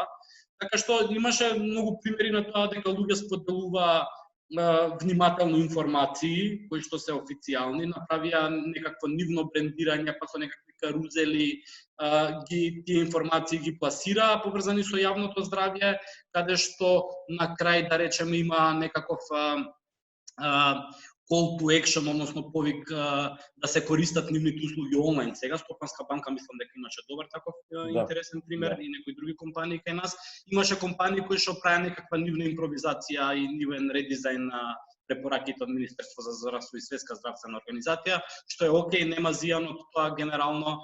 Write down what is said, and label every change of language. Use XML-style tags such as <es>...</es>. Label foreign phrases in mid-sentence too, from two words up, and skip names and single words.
<mk>Така што имаше многу примери на тоа дека луѓе споделуваа внимателно информации кои што се официјални, направија некакво нивно брендирање, па со некакви карузели, тие информации ги пласираа поврзани со јавното здравје, каде што на крај да речеме има некаков</mk> <en>call to action,</en> <mk>односно повик да се користат нивните услуги онлайн. Сега Стопанска банка мислам дека имаше добар таков интересен пример и некои други компании кај нас. Имаше компании кои што правеа некаква нивна импровизација и нивен редизајн на препораките од Министерство за здравство и Светска здравствена организација, што е окей, нема зијан од тоа генерално.</mk>